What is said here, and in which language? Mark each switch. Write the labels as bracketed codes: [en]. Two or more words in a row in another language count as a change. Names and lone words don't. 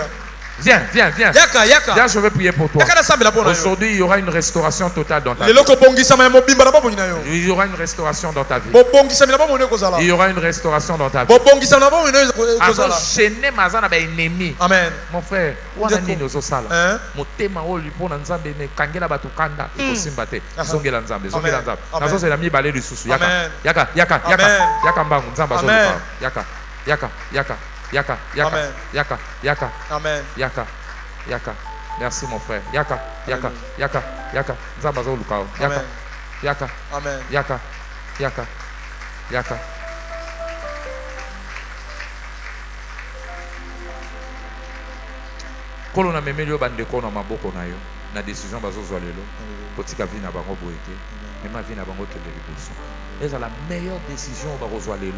[fr] Viens, viens, viens. Viens, je vais prier pour toi. Aujourd'hui, il y aura une restauration totale dans ta vie. Il y aura une restauration dans ta vie. Il y aura une restauration dans ta vie. Amen. Mon frère, [ln] Yaka, yaka, Amen. yaka, yaka, Amen. yaka, yaka. [fr] Merci mon frère. [ln] Yaka, yaka, yaka, yaka. Nzambazo lukao. Yaka, yaka, Amen. yaka, yaka, yaka. Kolo na memeli yo bandeko na maboko na yo. Na décision bazo zwa lelo. Kotika vi na bango boyete. [fr] Mais ma vie [ln] na bango kende liboso. [fr] C'est la meilleure décision [ln] bazo lelo.